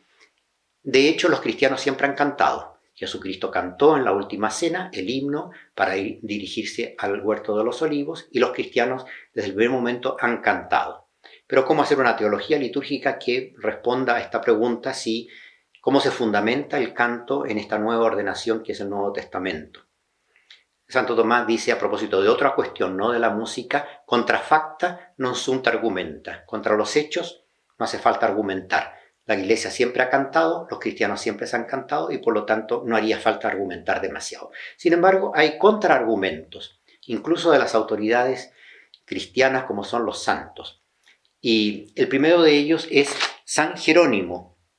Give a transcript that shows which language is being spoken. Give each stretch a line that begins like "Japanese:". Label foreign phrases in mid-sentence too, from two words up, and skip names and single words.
Spanish: De hecho, los cristianos siempre han cantado. Jesucristo cantó en la Última Cena el himno para dirigirse al Huerto de los Olivos, y los cristianos desde el primer momento han cantado. Pero ¿cómo hacer una teología litúrgica que responda a esta pregunta? ¿Cómo se fundamenta el canto en esta nueva ordenación que es el Nuevo Testamento? Santo Tomás dice, a propósito de otra cuestión, no de la música:
Latin: contra facta non sunt argumenta.
Spanish: Contra los hechos no hace falta argumentar. La Iglesia siempre ha cantado, los cristianos siempre se han cantado, y por lo tanto no haría falta argumentar demasiado. Sin embargo, hay contraargumentos, incluso de las autoridades cristianas, como son los santos. Y el primero de ellos es San Jerónimo.